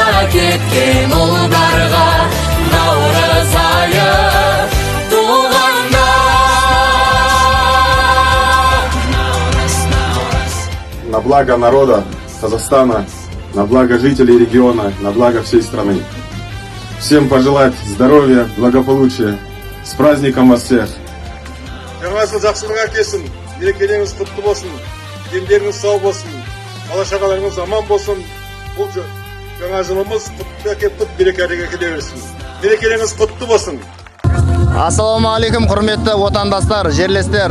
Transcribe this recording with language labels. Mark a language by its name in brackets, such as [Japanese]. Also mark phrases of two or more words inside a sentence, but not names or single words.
[Kazakh] кеткен ұлдарға наурыз айы туғанда. [Russian] На благо народа Казахстана, на благо жителей региона, на благо всей страны. Всем пожелать здоровья, благополучия. С праздником вас всех! [Kazakh] Жаңа жыл жақсылық әкелсін, мерекелеріңіз құтты болсын, дендеріңіз сау болсын, бала-шағаларыңыз аман болсын. Бұл жаңа жылымыз құтты әкеліп, берекелі кете берсін. Мерекелеріңіз құтты болсын. Ассалаумағалейкум, құрметті отандастар, жерлестер.